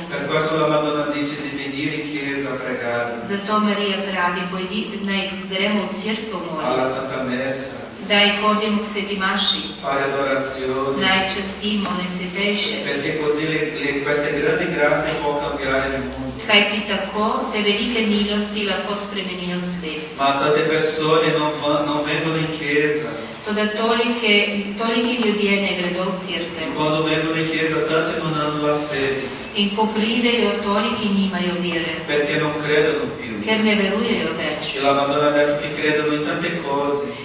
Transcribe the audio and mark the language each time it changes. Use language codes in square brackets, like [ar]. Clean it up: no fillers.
[it] Per questo la Madonna dice di venire in chiesa a pregare, [sl] Zato Marija pravi, naj gremo v cerkev [it] alla [sl] moliti, [it] Santa Messa, [sl] daj hodimo k sveti maši, [it] fare adorazione, [sl] naj častimo Najsvetejše, [it] perché così queste grandi grazie può cambiare il mondo. [sl] kajti tako te velike milosti lahko spremenijo svet. [it] Ma tante persone non vengono in chiesa, [sl] Toda toliki ljudje ne gredo v [it] e [sl] cerkev. [it] quando vengono in chiesa tanti non hanno la fede, [sl] In ko pridejo, toliki nimajo vere, [it] perché non credono più. [sl] ker ne verujejo več. [it] E la Madonna ha detto che credono in tante cose,